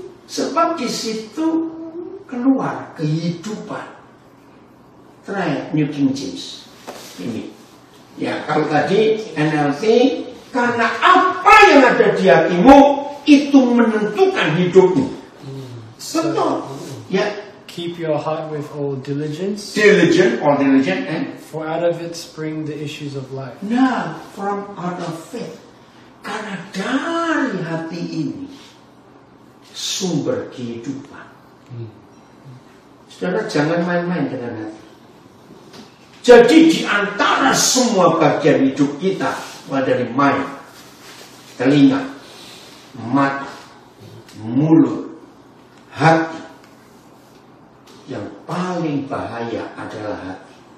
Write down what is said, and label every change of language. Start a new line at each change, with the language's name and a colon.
Indonesian: Sebab di situ keluar kehidupan.
English: Try New King James.
Indonesian: Ini. Ya, kalau tadi NLT, karena apa yang ada di hatimu itu menentukan hidupmu. Betul. Ya.
English: Keep your heart with all diligence. Diligent, and for out of it spring the issues of life. Now, from out of faith.
Indonesian: Karena dari hati ini sumber kehidupan. Saudara, jangan main-main dengan hati. Jadi di antara semua bagian hidup kita, mulai dari mind, telinga, mata, mulut, hati, yang paling bahaya adalah hati.